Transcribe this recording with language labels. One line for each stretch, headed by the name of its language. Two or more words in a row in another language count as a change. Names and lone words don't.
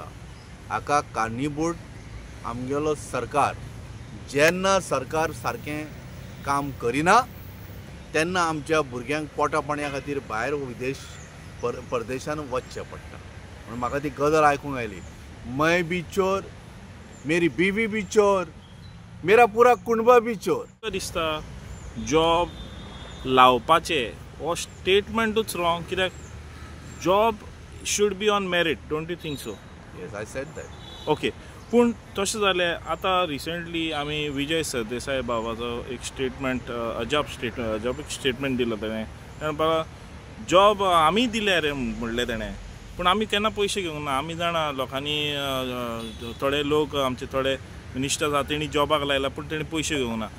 Konkani: हाका कारणीभूत आमगेलो सरकार. जेन्ना सरकार सारकें काम करिना तेन्ना आमच्या भुरग्यांक पोटा पाणया खातीर भायर विदेश परदेशान वचचें पडटा. म्हणून म्हाका ती गजाल आयकूंक आयली,
Hindi: मैं भी चोर, मेरी बीवी भी चोर, मेरा पूरा कुटुंब भी चोर.
Konkani: दिसता जॉब लावपाचे हो स्टेटमेंटूच रॉंग.
English: कित्याक job should be on merit. don't you think so? yes, I said that. ओके,
Konkani: पूण तशें जालें आतां रिसेंटली आमी विजय सरदेसाय बाबाचो एक स्टेटमेंट अजाप स्टेटमेंट दिलो. ताणें म्हणपाक जॉब आमी दिले रे म्हणलें ताणें, पूण आमी केन्ना पयशे घेवंक ना. आमी जाणा लोकांनी थोडे लोक आमचे थोडे मिनिस्टर्स आसा तेणी जॉबाक लायला पूण तेणी पयशे घेवंक ना.